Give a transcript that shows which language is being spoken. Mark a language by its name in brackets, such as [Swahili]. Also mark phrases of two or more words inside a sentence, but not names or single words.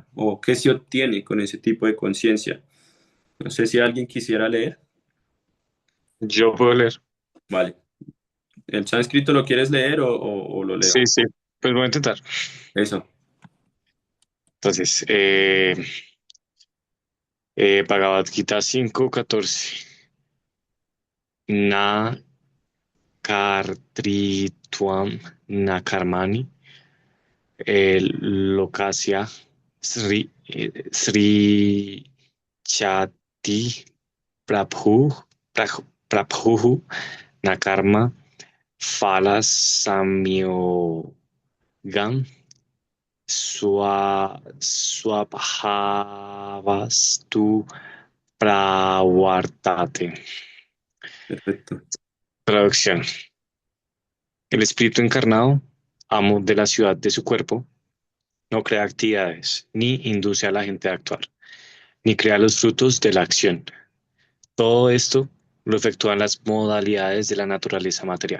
[Spanish] ¿O qué se obtiene con ese tipo de conciencia? No sé si alguien quisiera leer. Yo puedo leer. Vale. ¿El sánscrito lo quieres leer o lo leo? Sí, sí, pues voy a intentar. Eso. Entonces, Bhagavad Gita 5:14. [Sanskrit] न कर्तृत्वं न कर्माणि लोकस्य सृ जति प्रभु प्रभु न कर्म फल संयोगम् स्वभावस्तु प्रवर्तते. [Spanish] Perfecto. Traducción. El espíritu encarnado, amo de la ciudad de su cuerpo, no crea actividades, ni induce a la gente a actuar, ni crea los frutos de la acción. Todo esto lo efectúan las modalidades de la naturaleza material.